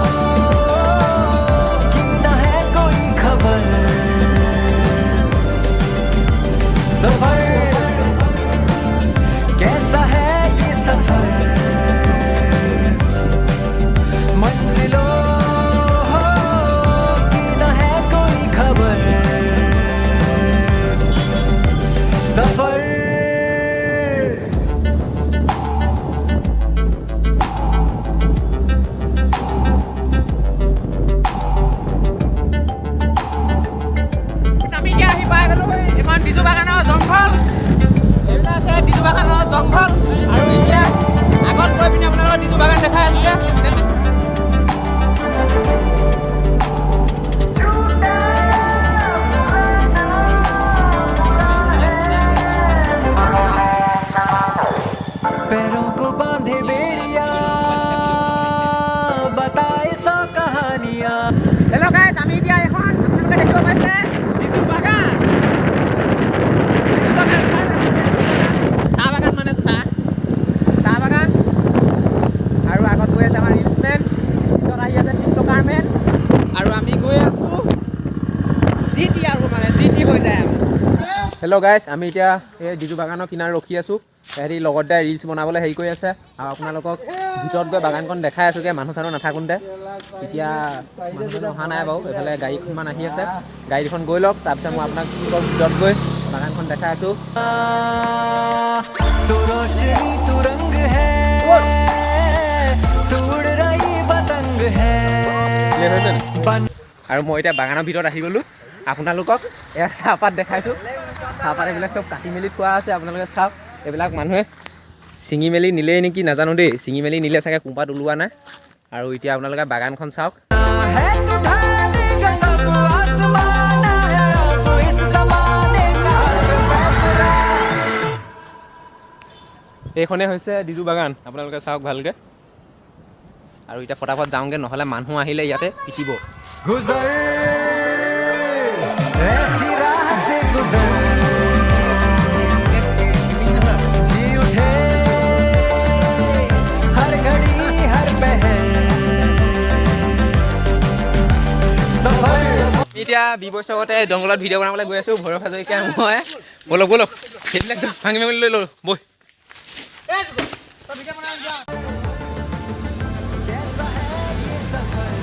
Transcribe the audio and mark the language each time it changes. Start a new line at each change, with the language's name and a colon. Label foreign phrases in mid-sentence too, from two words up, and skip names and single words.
Hindi: की न है कोई खबर सफर कैसा है ये सफर मंजिलों की न है कोई खबर सफर
Assamese: আমি এতিয়া আহি পাই গ'লোঁ এখন ডিজু বাগানৰ জংঘল এইবিলাক আছে ডিজু বাগানৰ জংঘল আৰু এতিয়া আগত গৈ পিনি আপোনালোকৰ ডিজু বাগান দেখাই আছোঁ যে
Hindi: पैरों को बांधे बेड़िया बताए सौ कहानियां
English: hello guys
Assamese: আমি এতিয়া এখন আপোনালোকে দেখিব পাইছে ডিজু বাগান ডিজু বাগান চাহ বাগান মানে চাহ বাগান আৰু আগত গৈ আছে আমাৰ ৰিলছমেন পিছত আহি আছে
English: TikToker man
Assamese: আৰু আমি গৈ আছোঁ জিটি আৰু মানে জিটি হৈ যায়
English: hello guys
Assamese: আমি এতিয়া এই ডিজু বাগানৰ কিনাৰত ৰখি আছোঁ হেৰি লগতে ৰিলছ বনাবলৈ হেৰি কৰি আছে আৰু আপোনালোকক ভিতৰত গৈ বাগানখন দেখাই আছোঁগৈ মানুহ চানুহ নাথাকোঁতে এতিয়া মানুহ অহা নাই বাৰু এইফালে গাড়ীখনমান আহি আছে গাড়ীখন গৈ লওক তাৰপিছত মই আপোনাক ভিতৰত গৈ বাগানখন দেখাই আছোঁ
Hindi: तू रोशनी तू रंग है तू उड़ रही पतंग है
Assamese: আৰু মই এতিয়া বাগানৰ ভিতৰত আহি গ'লোঁ আপোনালোকক এয়া চাহপাত দেখাইছোঁ চাহপাত এইবিলাক চব কাটি মেলি থোৱা আছে আপোনালোকে চাওক এইবিলাক মানুহে ছিঙি মেলি নিলেই নেকি নাজানো দেই ছিঙি মেলি নিলে চাগে কোঁপাত ওলোৱা নাই আৰু এতিয়া আপোনালোকে বাগানখন চাওক
Hindi: है तू ढाले गजब आसमाना है तू इस ज़माने का फैसला
Assamese: এইখনেই হৈছে ডিজু বাগান আপোনালোকে চাওক ভালকৈ আৰু এতিয়া ফটাফট যাওঁগৈ নহ'লে মানুহ আহিলে ইয়াতে পিটিব
Hindi: गुजर ऐसी राह से गुजर जी उठे हर घड़ी हर पहर सफर
Assamese: এতিয়া বিবৈচকতে জংঘলত ভিডিঅ' বনাবলৈ গৈ আছোঁ ভৈৰৱ হাজৰিকা মই ব'লক ব'লক সেইবিলাক ভাঙি মেলি লৈ লওঁ বৈ
Hindi: कैसा है ये सफर